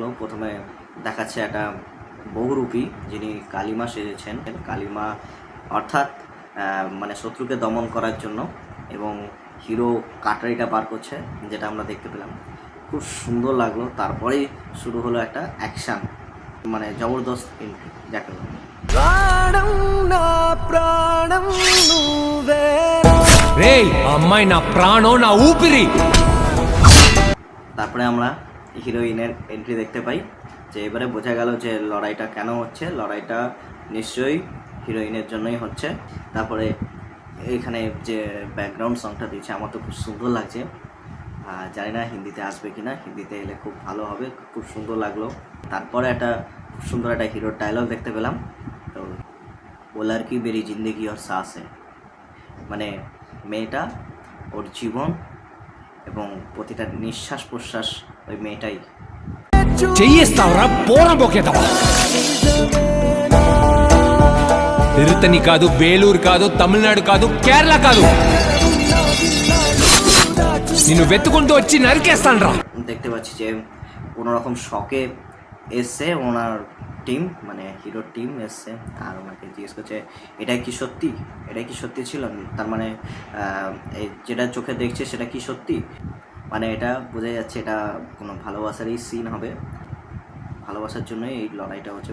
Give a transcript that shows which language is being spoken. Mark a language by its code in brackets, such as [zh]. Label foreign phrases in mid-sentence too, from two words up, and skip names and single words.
[bn] প্রথমে দেখাচ্ছে একটা বহুরূপী যিনি কালিমা সেজেছেন, কালিমা অর্থাৎ মানে শত্রুকে দমন করার জন্য, এবং হিরো কাটারিটা বার করছে, যেটা আমরা দেখতে পেলাম, খুব সুন্দর লাগলো। তারপরেই শুরু হলো একটা অ্যাকশান, মানে জবরদস্ত এন্ট্রি যাকে বলে। [te] రేయ్ అమ్మాయి నా ప్రాణం నా ఊపిరి। [bn] তারপরে আমরা হিরোইনের এন্ট্রি দেখতে পাই, যে এবারে বোঝা গেল যে লড়াইটা কেন হচ্ছে, লড়াইটা নিশ্চয়ই হিরোইনের জন্যই হচ্ছে। তারপরে এইখানে যে ব্যাকগ্রাউন্ড সংটা দিচ্ছে আমার তো খুব সুন্দর লাগছে, জানি না হিন্দিতে আসবে কি না, হিন্দিতে এলে খুব ভালো হবে, খুব সুন্দর লাগলো। তারপরে একটা খুব সুন্দর একটা হিরোর ডায়লগ দেখতে পেলাম, তো বোলার কি [hi] मेरी ज़िंदगी और साँस है, [bn] মানে মেয়েটা ওর জীবন এবং প্রতিটা নিঃশ্বাস প্রশ্বাস ওই মেয়েটাই। [te] చెయ్యిస్తావురా పోరా బొకేదవా। తిరుత్తని కాదు, బేలూరు కాదు, తమిళనాడు కాదు, కేరళ కాదు, నిన్ను వెతుకుంటూ వచ్చి నరికేస్తానురా। [bn] দেখতে পাচ্ছি যে কোনো রকম শকে এসছে ওনার টিম, মানে হিরোর টিম এসছে, আর ওনাকে জিজ্ঞেস করছে এটাই কি সত্যি ছিল, তার মানে যেটা চোখে দেখছে সেটা কি সত্যি। মানে এটা বোঝা যাচ্ছে এটা কোনো ভালোবাসারই সিন হবে, ভালোবাসার জন্যই এই লড়াইটা হচ্ছে।